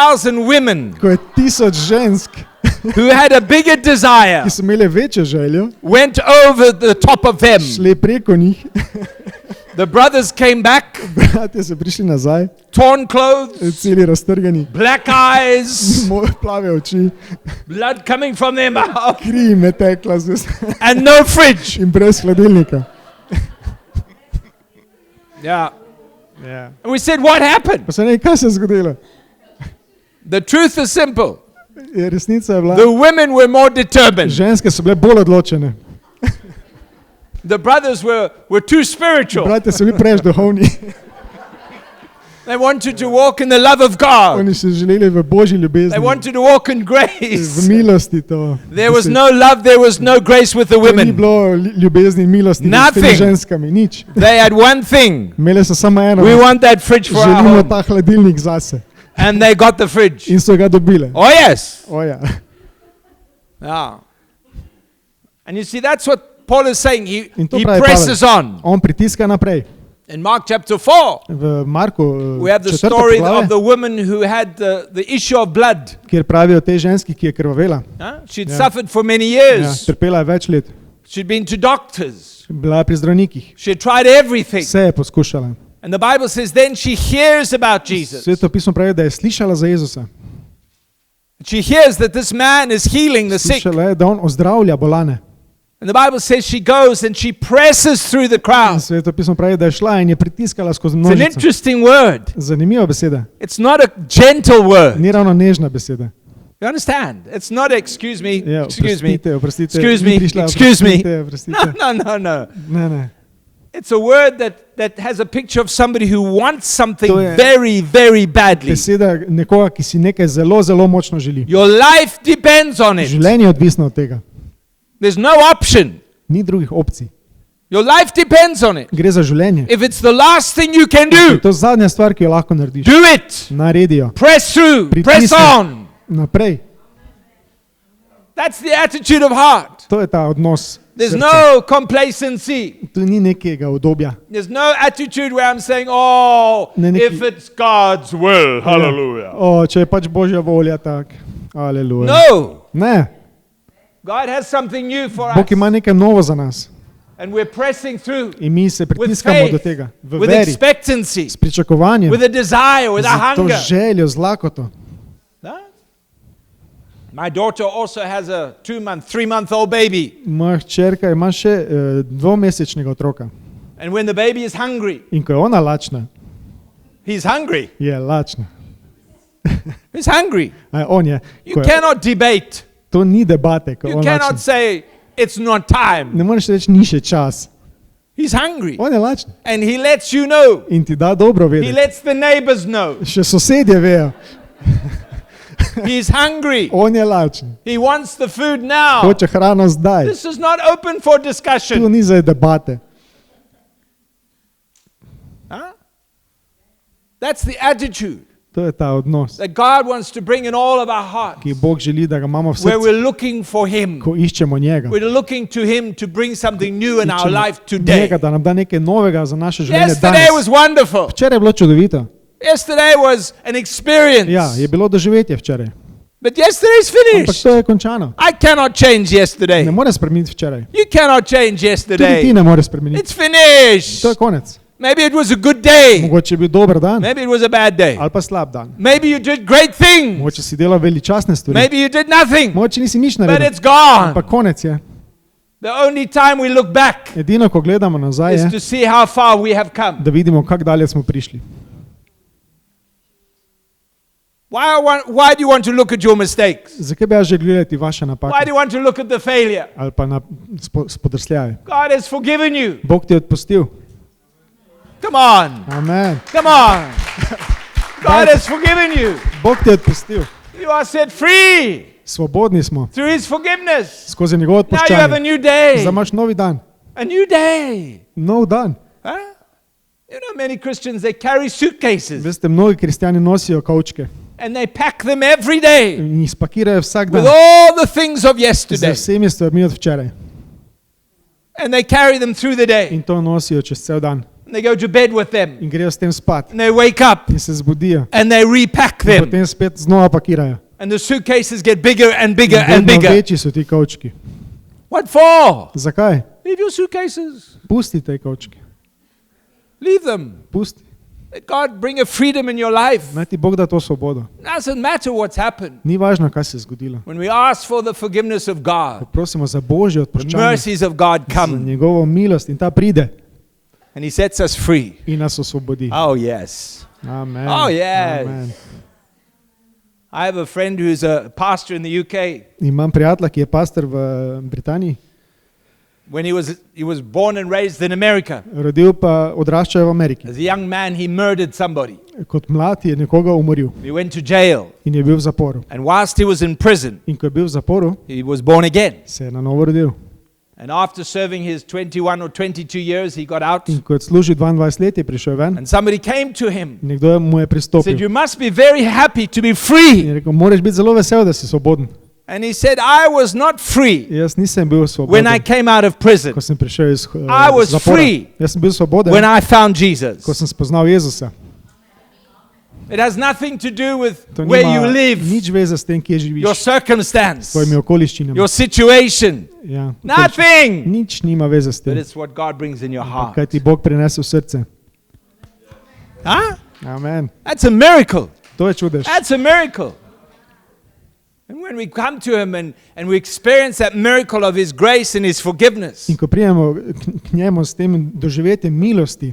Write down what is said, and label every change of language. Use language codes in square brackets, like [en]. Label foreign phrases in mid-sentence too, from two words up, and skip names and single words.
[en] when 1,000 women [sl] ko je 1000 žensk [en] who had a bigger desire, [sl] ki so imeli večjo željo, [en] went over the top of them. [sl] šli preko njih. [en] The brothers came back, [sl] Bratje so prišli nazaj, [en] torn clothes, [sl] celi raztrgani, [en] black eyes, [sl] plave oči, [en] blood coming from their mouth, [sl] kri jim je tekla z ust [en] and no fridge. [sl] in brez hladilnika. [en] Yeah. [sl] Ja. [en] And we said, what happened? [sl] Pa se ne, kaj se je zgodilo? [en] The truth is simple. [sl] Resnica je bila, [en] The women were more determined. [sl] ženske so bile bolj odločene. [en] The brothers were too spiritual. [sl] Bratje so bili preveč duhovni. [en] They wanted to walk in the love of God. [sl] Oni so želeli v Božji ljubezni, [en] They wanted to walk in [sl] v [en] grace. [sl] milosti to. [en] There was no love, there was no grace with the [sl] Ni [en] women. [sl] bilo ljubezni in milosti med temi [en] Nothing. [sl] ženskami, nič. [en] They had one thing. [sl] Imeli so samo eno, [en] We want that fridge for our [sl] želimo [en] home. [sl] ta hladilnik zase. [en] And they got the fridge. [sl] In so ga dobile. [en] Oh yes. [sl] O ja. [en] Yeah. And you see, that's what Paul is saying. He [sl] In to pravi [en] presses on. [sl] On pritiska naprej. [en] In Mark chapter 4, [sl] V Marku [en] we have the [sl] 4. [en] story of [sl] poglavje, [en] the woman who had the issue of blood. [sl] kjer pravijo o tej ženski, ki je krvavela. [en] She'd Yeah. suffered for many [sl] Ja, [en] years. [sl] trpela je več let. [en] She'd been to doctors. [sl] Bila je pri zdravnikih. [en] She had tried everything. [sl] Vse je poskušala. [en] And the Bible says then she hears about Jesus. [sl] Sveto pismo pravi, da je slišala za Jezusa. [en] She hears that this man is healing the sick. [sl] Slišala je, da on ozdravlja bolane. [en] And the Bible says she goes and she presses through the [sl] In [en] crowd. [sl] Sveto pismo pravi, da je šla in je pritiskala skozi [en] It's an [sl] množico. [en] interesting word. [sl] Zanimiva beseda. [en] It's not a gentle word. [sl] Ni ravno nežna beseda. [en] You understand? It's not excuse me, [sl] Ja, [en] excuse me. [sl] oprostite. [en] Excuse [sl] Ni [en] me, [sl] prišla, [en] excuse me. [sl] oprostite. [en] No. [sl] Ne, ne. [en] It's a word that has a picture of somebody who wants something [sl] To je- [en] very, very badly. [sl] Beseda nekoga, ki si nekaj zelo, zelo močno želi. [en] Your life depends on it. [sl] Življenje je odvisno od tega. [en] There's no option. [sl] Ni drugih opcij. [en] Your life depends on it. [sl] Gre za življenje. [en] If it's the last thing you can [sl] Je [en] do, [sl] to zadnja stvar, ki jo lahko narediš. [en] do it. [sl] Naredijo. [en] Press through. Press [sl] Pritisni. [en] on. [sl] Naprej. [en] That's the attitude of heart. [sl] To je ta odnos. [en] There's [sl] srca. [en] no complacency. [sl] Tu ni nekega udobja. [en] There's no attitude where I'm saying, oh, [sl] Ne, neki- [en] if it's God's will, hallelujah. [sl] O, če je pač Božja volja, tak. Aleluja. [en] No. [sl] Ne. [en] God has something new for us. [sl] Bog ima nekaj novo za nas. [en] And we're pressing through [sl] In mi se [en] with [sl] pritiskamo do [en] faith, [sl] tega. V [en] with [sl] veri. [en] expectancy, [sl] S pričakovanjem. [en] with a desire, with a [sl] Z to [en] hunger. [sl] željo, z lakoto. [en] Huh? My daughter also has a 3-month-old baby. [sl] Moja hčerka ima še 2-mesečnega otroka. [en] And when the baby is hungry, [sl] In ko je ona lačna, [en] he's hungry. [sl] je lačna. [en] He's hungry. [sl] On je. [en] You [sl] Ko je [en] cannot debate. [sl] to ni debate, ko je [en] You [sl] on [en] cannot [sl] lačen. [en] say it's not time. [sl] Ne moreš reči, ni še čas. [en] He's hungry. [sl] On je lačen. [en] And he lets you know. [sl] In ti da dobro [en] He [sl] vedeti. [en] lets the neighbors know. [sl] Še sosedje vejo. [en] He's hungry. [sl] On je lačen. [en] He wants the food now. [sl] Hoče hrano zdaj. [en] This is not open for [sl] Tu [en] discussion. [sl] ni za debate. [en] Huh? That's the attitude [sl] To je ta odnos, [en] that God wants to bring in all of our hearts, [sl] ki Bog želi, da ga imamo v [en] where [sl] srcu, [en] we're looking for Him. [sl] ko iščemo njega. [en] We're looking to Him to bring something new in our [sl] Iščemo [en] life today. [sl] njega, da nam da nekaj novega za naše življenje [en] Yesterday was [sl] danes. [en] wonderful. [sl] Včeraj je bilo čudovito. [en] Yesterday was an experience. [sl] Ja, je bilo doživetje včeraj. [en] But yesterday's [sl] Ampak [en] finished. [sl] to je končano. [en] I cannot change yesterday. [sl] Ne more spremeniti včeraj. [en] You cannot change [sl] Tudi ti [en] yesterday. [sl] ne moreš spremeniti. [en] It's finished. [sl] To je konec. [en] Maybe it was a good day. [sl] Mogoče je bil dober dan [en] Maybe it was a bad day. [sl] ali pa slab dan. [en] Maybe you did great things. [sl] Mogoče si delal veličastne stvari. [en] Maybe you did nothing. [sl] Mogoče nisi nič [en] But [sl] naredil. [en] it's gone. [sl] Pa konec je. [en] The only time we look back [sl] Edino, ko gledamo nazaj, [en] is [sl] je, [en] to see how far we have come. [sl] da vidimo, kako dalje smo prišli. [en] Why do you want to look at your mistakes? [sl] Zakaj bi jaz že gledati vaše [en] Why do [sl] napake [en] you want to look at the failure? [sl] ali pa na spodrsljaje? [en] God has forgiven you. [sl] Bog ti je odpustil. [en] Come on. [sl] Amen. [en] Come on. God has forgiven you. [sl] Bog ti je odpustil. [en] You are set free [sl] Svobodni smo [en] through His forgiveness. [sl] skozi njegovo [en] Now you have a [sl] odpuščanje. [en] new day. [sl] Zdaj imaš novi dan. [en] A new day. [sl] Nov dan. [en] Huh? You know, many Christians, they carry suitcases [sl] Veste, mnogi kristjani nosijo kavčke [en] and they pack them every day [sl] in jih spakirajo vsak [en] with [sl] dan [en] all the things of [sl] z [en] yesterday. [sl] vsemi stvarmi od včeraj. [en] And they carry them through the day. [sl] In to nosijo čez cel dan. [en] And they go to bed with them. [sl] In grejo s tem spat. [en] And they wake up [sl] In se zbudijo. [en] and they repack [sl] In [en] them. [sl] potem spet znova pakirajo. [en] And the suitcases get bigger and bigger [sl] In [en] and [sl] vedno [en] bigger. [sl] večji so ti kovčki. [en] What for? [sl] Zakaj? [en] Leave your suitcases. [sl] Pusti te kovčki. [en] Leave them. [sl] Pusti. [en] Let God bring a freedom in your life. [sl] Naj ti Bog da to svobodo. [en] Doesn't matter what's happened. [sl] Ni važno, kaj se je zgodilo. [en] When we ask for the forgiveness of [sl] Ko [en] God, [sl] prosimo za Božje [en] the [sl] odpuščanje, [en] mercies of God [sl] za [en] come [sl] njegovo milost in ta pride [en] and He sets us free. [sl] in nas osvobodi. [en] Oh, yes. [sl] Amen. [en] Oh, yes. [sl] Amen. [en] I have a friend who's a pastor in the UK. [sl] Imam prijatelja, ki je pastor v Britaniji, [en] When he was born and raised in America. [sl] rodil pa odraščajo v Ameriki. [en] As a young man, he murdered somebody. [sl] Kot mlad je nekoga umoril [en] He went to jail. [sl] in je bil v zaporu. [en] And whilst he was in prison, [sl] In ko je bil v zaporu, [en] he was born again. [sl] se je na novo rodil. [en] And after serving his 21 or 22 years, he got out. [sl] In ko je služil 22 let, je prišel ven. [en] And somebody came to him. [sl] In nekdo mu je [en] Said, [sl] pristopil. [en] you must be very happy to be [sl] In [en] free. [sl] je rekel, moraš biti zelo vesel, da si svoboden. [en] And he said, I was not free [sl] Jaz nisem bil [en] when I [sl] svoboden, [en] came out of prison. [sl] ko sem prišel iz [en] I was [sl] zapora. [en] free [sl] Jaz sem bil svoboden, [en] When I found Jesus. [sl] ko sem spoznal Jezusa. [en] It has nothing to do with [sl] To [en] where you [sl] nima [en] live, [sl] nič veze s tem, kje [en] your [sl] živiš, s [en] circumstance, [sl] svojimi okoliščinami. [en] your situation. [sl] Ja, [en] Nothing. [sl] nič nima veze s [en] But [sl] tem, [en] it's what God brings in your heart. [sl] kaj ti Bog prinese v srce. [en] Huh? [sl] Amen. [en] That's a miracle. [sl] To je čudež. [en] That's a miracle. And when we come to Him and we experience that miracle of His grace and His forgiveness, [sl] In ko prijemo k njemu s tem doživetjem milosti,